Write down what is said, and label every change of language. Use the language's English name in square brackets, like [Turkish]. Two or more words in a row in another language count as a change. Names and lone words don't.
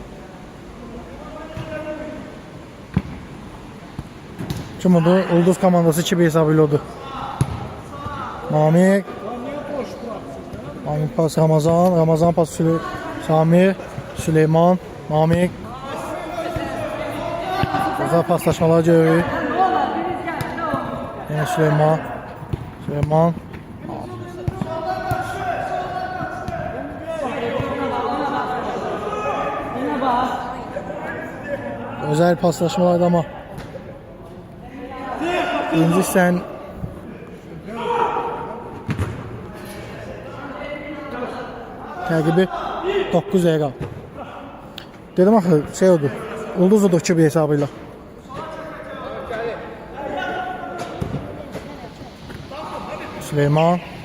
[Azerbaijani] Kim oldu? Ulduz komandası 2 hesabıyla oldu. Namik. Namik pas Ramazan. Ramazan pas Samir. Süleyman. Namik. [Turkish] Güzel paslaşmalar görüyoruz. Yine Süleyman. Süleyman. [Azerbaijani] Özel paslaşmalardı ama İnci sen təqibi 9 dəqiqə. Dedim axı şey oldu. Ulduz oldu 2 hesabıyla. Süleyman.